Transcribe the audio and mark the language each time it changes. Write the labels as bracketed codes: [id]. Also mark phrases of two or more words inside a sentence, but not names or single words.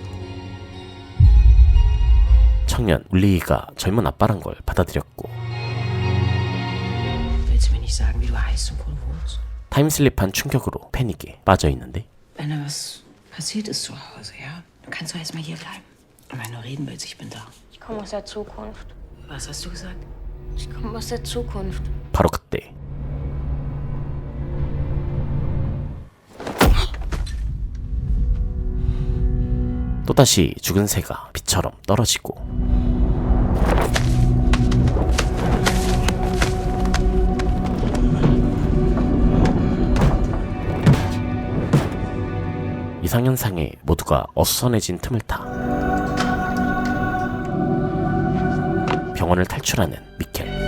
[ko] 청년 울리히가 젊은 아빠란 걸 받아들였고 [de] Willst du mir nicht sagen, wie du heißt und wo du wohnst? [ko] 타임슬립한 충격으로 패닉에 빠져있는데 [de] Wenn da was passiert ist zu Hause, ja? Du kannst doch erstmal hier bleiben. Und wenn du reden willst, ich bin da. Ich komme aus der Zukunft. Was hast du gesagt? Ich komme aus der Zukunft. [ko] 바로 그때 또다시 죽은 새가 비처럼 떨어지고 이상현상에 모두가 어수선해진 틈을 타 병원을 탈출하는 미켈.